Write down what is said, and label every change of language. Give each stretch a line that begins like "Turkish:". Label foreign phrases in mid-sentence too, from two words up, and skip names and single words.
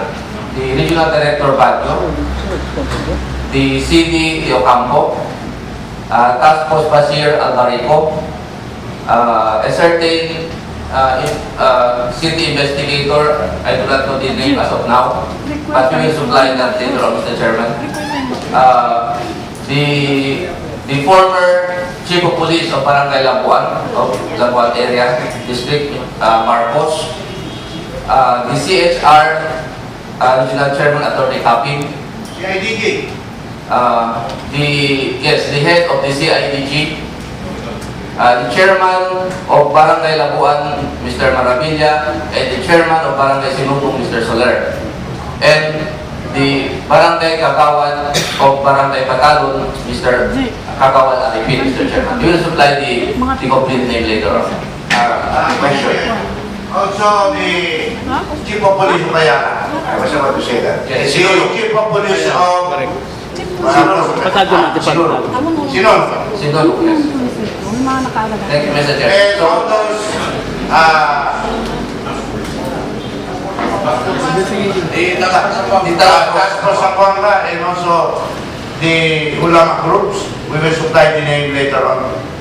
English: The Regional Director Baguio, the CD Ocampo, Task Force Basir Albarico, a certain city investigator, I do not know the name as of now, but we will supply that later on, Mr. Chairman. The former Chief of Police of Barangay Labuan, of Labuan area, District Marcos, the CHR Regional Chairman Attorney Kaping, CIDG. the head of the CIDG, the chairman of Barangay Labuan, Mr. Maravilla, and the chairman of Barangay Sinubong, Mr. Soler, and the Barangay Kakawan of Barangay Patalon, Mr. Kakawan Arifin, Mr. Chairman. We will supply the complete name later on. Question. Also, the Chief of Police of Bayana. I was about to say that. Yes. The Chief of Police of
Filipino: Pasado natin pa. Sino? Sino?
English: Yes. Thank you, Mr. Chair. And all those, the task force Aquanga and also the ulama groups, we will supply the name later on.